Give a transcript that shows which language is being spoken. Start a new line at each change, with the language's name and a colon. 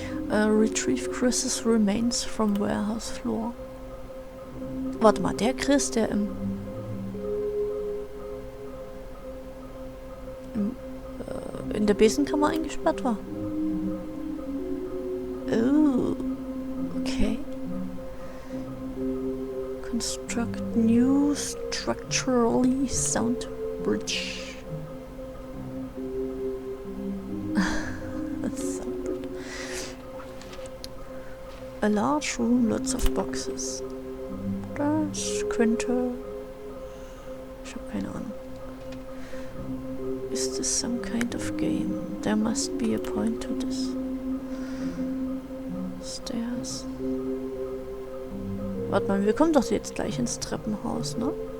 English: Retrieve Chris's remains from warehouse floor.
German: Warte mal, der Chris, der in der Besenkammer eingesperrt war.
English: Oh, okay. Construct new structurally sound bridge. Sound bridge. A large room, lots of boxes.
German: Das könnte... Ich habe keine Ahnung.
English: Is this some kind of game? There must be a point to this. Stairs.
German: Warte mal, wir kommen doch jetzt gleich ins Treppenhaus, ne?